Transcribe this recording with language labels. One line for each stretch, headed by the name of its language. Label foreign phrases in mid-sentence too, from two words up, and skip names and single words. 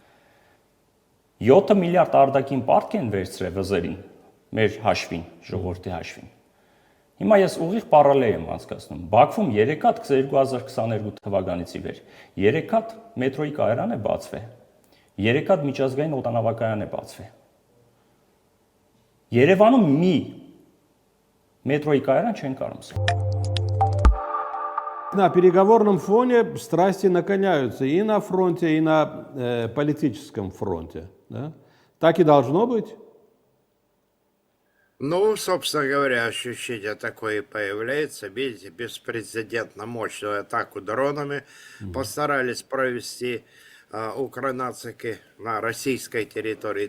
Armenian: 7 միլիարդ արտաքին պարտք են վերցրել վզերին, մեր հաշվին, ժողովրդի հաշվին։ Հիմա ես ուղիղ պարալել եմ անցկացնում։ Բաքվում 3 հատ 2022 թվականից ի վեր 3 հատ մետրոյի կայարան է բացվել։ 3 հատ միջազգային օդանավակայան է բացվել։ Երևանում մի մետրոյի կայարան չեն կարող ստեղծել։
Russian: На переговорном фоне страсти накаляются и на фронте, и на политическом фронте. Да? Так и должно быть? Ну, собственно говоря, ощущение такое и появляется. Видите, беспрецедентно мощную атаку дронами постарались провести укранацики на российской территории.